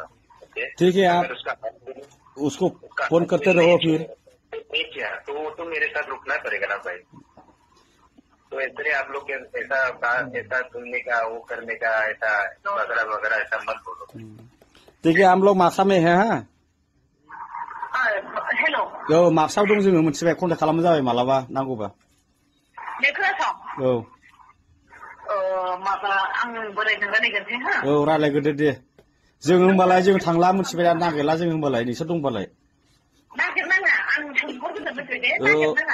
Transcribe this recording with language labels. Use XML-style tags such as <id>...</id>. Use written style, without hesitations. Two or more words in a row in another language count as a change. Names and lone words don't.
<hi>ठीक है, आप उसको फोन करते रहो फिर। नहीं किया तो वो तो मेरे साथ रुकना पड़ेगा ना भाई। तो ऐसे आप लोग ऐसा सुनने का, वो करने का, ऐसा वगैरह वगैरह ऐसा मत बोलो। ठीक है, हम लोग मार्क्सआव में है। हाँ हेलो।</hi> <brx>मार्क्सआव दं जोङो मोनथिबाय, कन्टेक्ट खालामनो जाबाय मालाबा नांगौबा। खोनासं। माबा आं बोरायजों रायलायगोनसै हा। रायलायग्रोदो दे। जोङो होमबालाय जों थांला, मोनथिबाय, नागिरला जों होमबालाय, नोंसोर दंबालाय। नागिरनाङा, आं सोंहरग्रोगोन मिथिबाय दे, नागिरनाङा।</brx>